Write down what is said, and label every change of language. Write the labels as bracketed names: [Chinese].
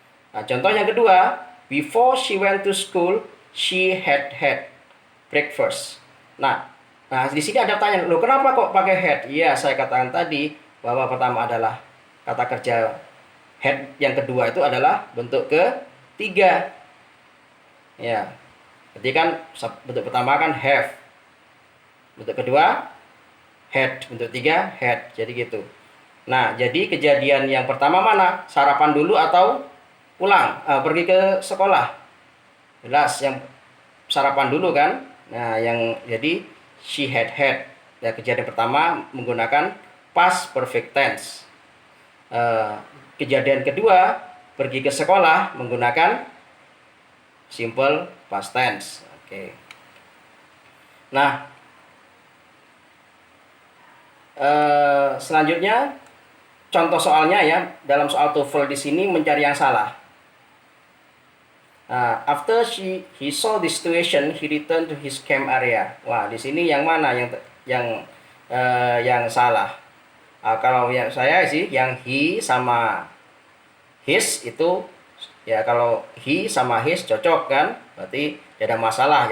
[Indonesian] Nah, contoh yang kedua, [English] before she went to school, she had had breakfast. [Indonesian] Nah, di sini ada pertanyaan, loh kenapa kok pakai had? Iya, saya katakan tadi bahwa pertama adalah kata kerja had, yang kedua itu adalah bentuk ketiga. Ya, jadi kan bentuk pertama kan have, bentuk kedua had, bentuk tiga had, jadi gitu. Nah, jadi kejadian yang pertama mana? Sarapan dulu atau pulang? Pergi ke sekolah. Jelas yang sarapan dulu kan? Nah, yang jadi she had had. Ya, kejadian pertama menggunakan past perfect tense. Kejadian kedua pergi ke sekolah menggunakan simple past tense. Oke. Nah, selanjutnya contoh soalnya ya, dalam soal TOEFL di sini mencari yang salah. [English] After he saw the situation, he returned to his camp area. [Indonesian] Wah, di sini yang mana yang salah? Kalau yang saya sih, yang he sama his itu ya, kalau he sama his cocok kan, berarti tidak ada masalah.